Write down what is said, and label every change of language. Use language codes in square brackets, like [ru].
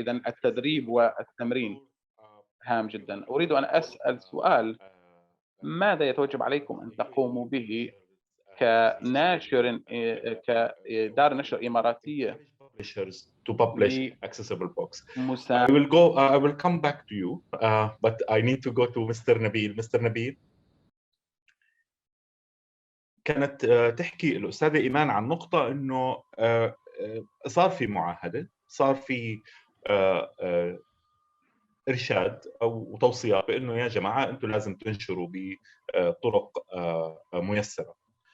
[ar] إذن التدريب والتمرين هام جدا. أريد أن أسأل سؤال: ماذا يتوجب عليكم أن تقوموا به كناشر، كدار نشر إماراتية [en] to publish accessible books? I will come back to you, but I need to go to Mr. Nabil. Mr. [ar] Nabil, كانت تحكي الأستاذة إيمان عن نقطة إنه صار في معاهدة، صار في إرشاد أو توصيات بأنه يا جماعة أنتم لازم تنشروا بطرق ميسرة.